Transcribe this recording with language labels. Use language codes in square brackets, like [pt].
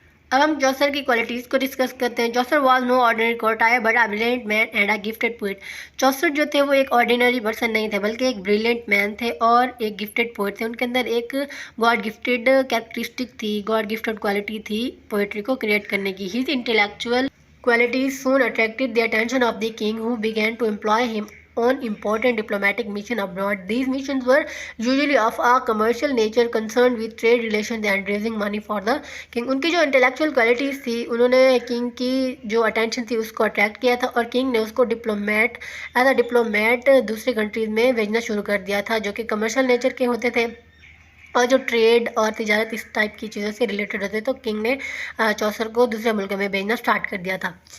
[ur] اب ہم چوسر کی کوالٹیز کو ڈسکس کرتے ہیں. [en] Chaucer was no ordinary courtier but a brilliant man and a gifted poet. [ur] چوسر جو تھے وہ ایک آرڈینری پرسن نہیں تھے بلکہ ایک بریلینٹ مین تھے اور ایک گفٹیڈ پوئٹ تھے. ان کے اندر ایک گاڈ گفٹیڈ کیریکٹرسٹک تھی, گاڈ گفٹیڈ کوالٹی تھی پوئٹری کو کریٹ کرنے کی. [en] His intellectual qualities soon attracted the attention of the king, who began to employ him on important diplomatic missions abroad. These missions were usually of a commercial nature, concerned with trade relations and raising money for the king. [ur] ان کی جو intellectual qualities تھی انہوں نے king کی جو attention تھی اس کو attract کیا تھا اور کنگ نے اس کو ایز اے ڈپلومیٹ دوسری کنٹریز میں بھیجنا شروع کر دیا تھا جو کہ کمرشل نیچر کے ہوتے تھے اور جو ٹریڈ اور تجارت اس ٹائپ کی چیزوں سے ریلیٹڈ ہوتے. تو کنگ نے چوسر کو دوسرے ملکوں میں بھیجنا سٹارٹ کر دیا تھا.